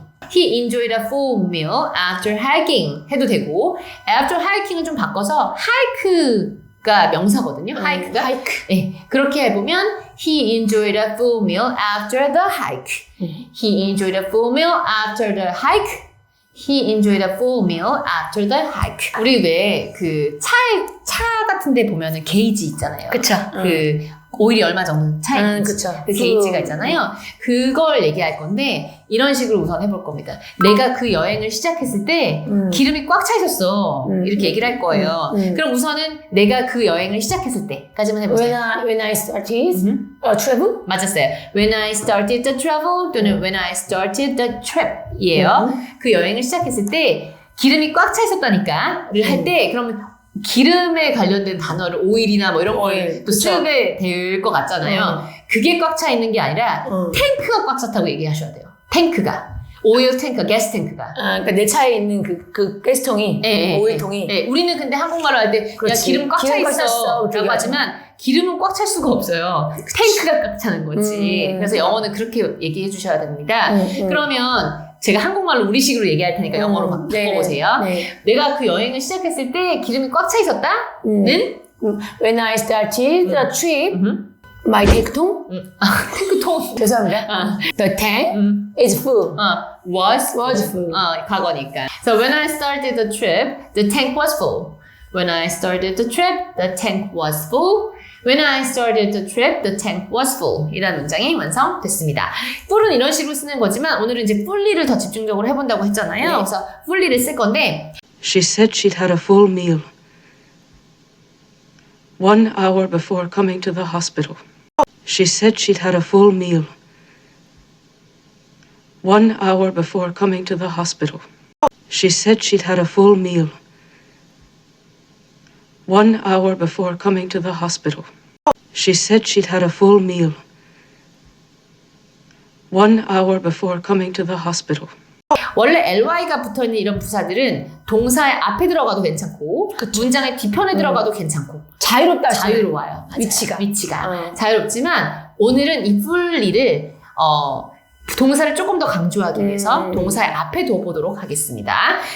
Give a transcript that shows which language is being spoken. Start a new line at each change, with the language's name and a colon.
English: He enjoyed a full meal after hiking
Korean: 해도 되고
English: after hiking은
Korean: 좀 바꿔서
English: hike가
Korean: 명사거든요.
English: hike가
Korean: 네, 그렇게 해보면
English: He enjoyed a full meal after the hike. He enjoyed a full meal after the hike. He enjoyed a full meal after the hike.
Korean: 우리 왜 그 차 같은 데 보면은 게이지 있잖아요. 그쵸. 그 오일이 얼마 정도 차 있는지 그쵸. 그 게이지가 있잖아요. 그걸 얘기할 건데 이런 식으로 우선 해볼 겁니다. 내가 그 여행을 시작했을 때 기름이 꽉 차 있었어. 이렇게 얘기를 할 거예요. 그럼 우선은 내가 그 여행을 시작했을 때까지만 해보세요.
English: When I started travel.
Korean: 맞았어요.
English: When I started the travel 또는 When I started the trip
Korean: 이에요. 그 여행을 시작했을 때 기름이 꽉 차 있었다니까를 할 때 그러면 기름에 관련된 단어를 오일이나 뭐 이런 걸 또 쓰게 될 것 같잖아요. 그게 꽉 차 있는 게 아니라 탱크가 꽉 찼다고 얘기하셔야 돼요. 탱크가. 오일 탱크, 가스 탱크가. 그러니까 내 차에 있는 그 가스통이, 오일통이. 네, 우리는 근데 한국말로 할 때 야 기름 꽉 차 있어 라고 하지만 기름은 꽉 찰 수가 없어요. 탱크가 꽉 차는 거지. 그래서 영어는 그렇게 얘기해 주셔야 됩니다. 그러면 제가 한국말로 우리식으로 얘기할 테니까 영어로 바꿔보세요. 내가 그 여행을 시작했을 때 기름이 꽉 차 있었다는
English: When I started the trip, my 탱크통?
Korean: 탱크통. 죄송합니다.
English: The tank is full. was full.
Korean: 과거니까.
English: So when I started the trip, the tank was full. When I started the trip, the tank was full. When I started the trip, the tank was full.
Korean: 이라는 문장이 완성됐습니다. full은 이런 식으로 쓰는 거지만 오늘은 이제 fully를 더 집중적으로 해본다고 했잖아요. 그래서 fully를 쓸 건데
English: She said she'd had a full meal 1 hour before coming to the hospital. She said she'd had a full meal 1 hour before coming to the hospital. She said she'd had a full meal 1 hour before coming to the hospital. She said she'd had a full meal 1 hour before coming to the hospital.
Korean: 원래 ly가 붙어있는 이런 부사들은 동사의 앞에 들어가도 괜찮고 문장의 뒤편에 들어가도 괜찮고 자유롭다. 자유로워요. 맞아요. 위치가 자유롭지만 오늘은 이 fully를 동사를 조금 더 강조하기 위해서 동사의 앞에 둬보도록 하겠습니다.